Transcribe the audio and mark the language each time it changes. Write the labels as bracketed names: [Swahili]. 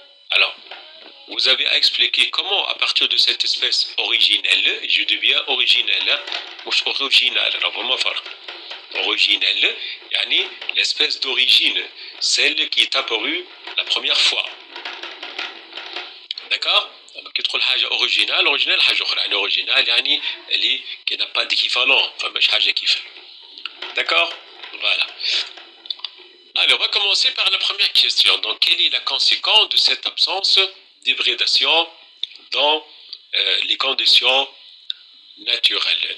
[French] Alors, vous avez à expliquer comment, à partir de cette espèce originelle, je deviens originelle, ou originale. Alors, vraiment fort. originelle, yani l'espèce d'origine, celle qui est apparue la première fois. D'accord? [Arabic] كي تقول حاجة أوريجينال، أوريجينال حاجة أخرى، يعني أوريجينال يعني اللي [French] qui n'a pas d'équivalent، [Arabic] فماش حاجة كيفها. [French] D'accord? Voilà. Alors, on va commencer par la première question. Donc, quelle est la conséquence de cette absence d'hybridation dans les conditions naturelles?